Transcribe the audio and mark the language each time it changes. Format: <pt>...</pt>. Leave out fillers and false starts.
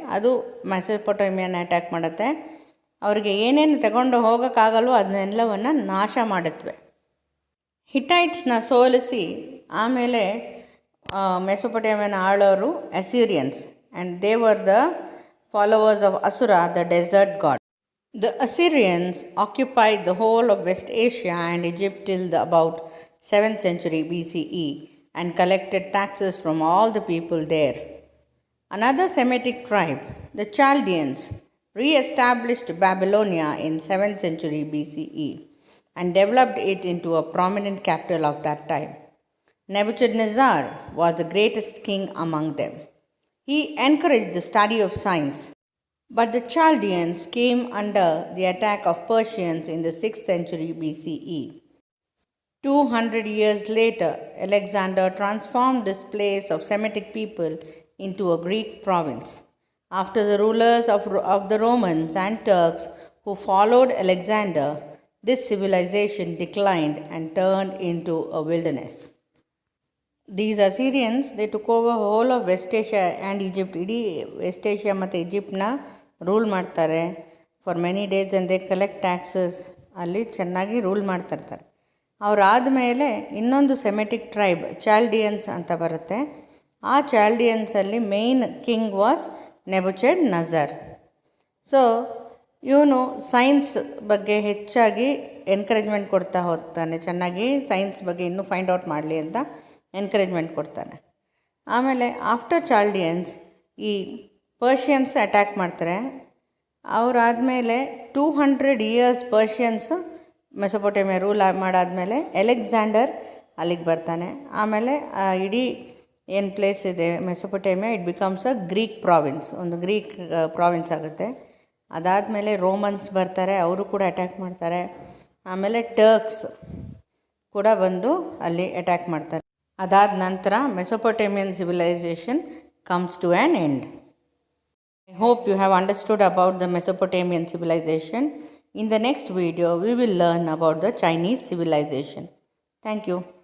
<kn>ಅದು ಮೆಸೊಪೊಟೇಮಿಯನ್ನ ಅಟ್ಯಾಕ್ ಮಾಡುತ್ತೆ. ಅವರಿಗೆ ಏನೇನು ತಗೊಂಡು ಹೋಗೋಕ್ಕಾಗಲ್ವೋ ಅದನ್ನೆಲ್ಲವನ್ನು ನಾಶ ಮಾಡುತ್ತವೆ. ಹಿಟೈಟ್ಸ್ನ ಸೋಲಿಸಿ ಆಮೇಲೆ ಮೆಸೊಪೊಟೇಮಿಯನ ಆಳೋರು ಅಸಿರಿಯನ್ಸ್,</kn> <en>And they were the followers of Assur, the desert god. The Assyrians occupied the whole of West Asia and Egypt till about 7th century BCE and collected taxes from all the people there. Another Semitic tribe, the Chaldeans, re-established Babylonia in 7th century BCE and developed it into a prominent capital of that time. Nebuchadnezzar was the greatest king among them. He encouraged the study of science. But the Chaldeans came under the attack of Persians in the 6th century BCE. 200 years later, Alexander transformed this place of Semitic people into a Greek province. After the rulers of the Romans and Turks who followed Alexander, this civilization declined and turned into a wilderness. These Assyrians, they took over whole of West Asia and Egypt.</en> <kn>ಇಡೀ West Asia ಮತ್ತು ಈಜಿಪ್ಟ್ನ rule ಮಾಡ್ತಾರೆ</kn> <en>For many days. And they collect taxes.</en> <kn>ಅಲ್ಲಿ ಚೆನ್ನಾಗಿ rule ಮಾಡ್ತಿರ್ತಾರೆ. ಅವರಾದಮೇಲೆ ಇನ್ನೊಂದು Semitic tribe ಚಾಲ್ಡಿಯನ್ಸ್ ಅಂತ ಬರುತ್ತೆ. ಆ ಚಾಲ್ಡಿಯನ್ಸಲ್ಲಿ ಮೇಯ್ನ್ ಕಿಂಗ್ ವಾಸ್ ನೆಬುಚಡ್ನೆಜ್ಜರ್. ಸೊ ಇವನು ಸೈನ್ಸ್ ಬಗ್ಗೆ ಹೆಚ್ಚಾಗಿ ಎನ್ಕರೇಜ್ಮೆಂಟ್ ಕೊಡ್ತಾ ಹೋಗ್ತಾನೆ. ಚೆನ್ನಾಗಿ ಸೈನ್ಸ್ ಬಗ್ಗೆ ಇನ್ನೂ ಫೈಂಡ್ ಔಟ್ ಮಾಡಲಿ ಅಂತ ಎನ್ಕರೇಜ್ಮೆಂಟ್ ಕೊಡ್ತಾನೆ. ಆಮೇಲೆ ಆಫ್ಟರ್ ಚಾಲ್ಡಿಯನ್ಸ್ ಈ ಪರ್ಷಿಯನ್ಸ್ ಅಟ್ಯಾಕ್ ಮಾಡ್ತಾರೆ. ಅವರಾದಮೇಲೆ 200 years ಪರ್ಷಿಯನ್ಸ್ ಮೆಸೊಪೊಟೇಮಿಯಾ ರೂಲ್ ಮಾಡಾದಮೇಲೆ ಅಲೆಕ್ಸಾಂಡರ್ ಅಲ್ಲಿಗೆ ಬರ್ತಾನೆ. ಆಮೇಲೆ ಇಡೀ ಏನು ಪ್ಲೇಸ್ ಇದೆ ಮೆಸೊಪೊಟೇಮಿಯಾ,</kn> <en>it becomes a Greek province,</en> <kn>ಒಂದು ಗ್ರೀಕ್ ಪ್ರಾವಿನ್ಸ್ ಆಗುತ್ತೆ. ಅದಾದಮೇಲೆ ರೋಮನ್ಸ್ ಬರ್ತಾರೆ, ಅವರು ಕೂಡ ಅಟ್ಯಾಕ್ ಮಾಡ್ತಾರೆ. ಆಮೇಲೆ ಟರ್ಕ್ಸ್ ಕೂಡ ಬಂದು ಅಲ್ಲಿ ಅಟ್ಯಾಕ್ ಮಾಡ್ತಾರೆ. ಅದಾದ ನಂತರ</kn> <en>Mesopotamian civilization comes to an end. I hope you have understood about the Mesopotamian civilization. In the next video, we will learn about the Chinese civilization. Thank you.</en>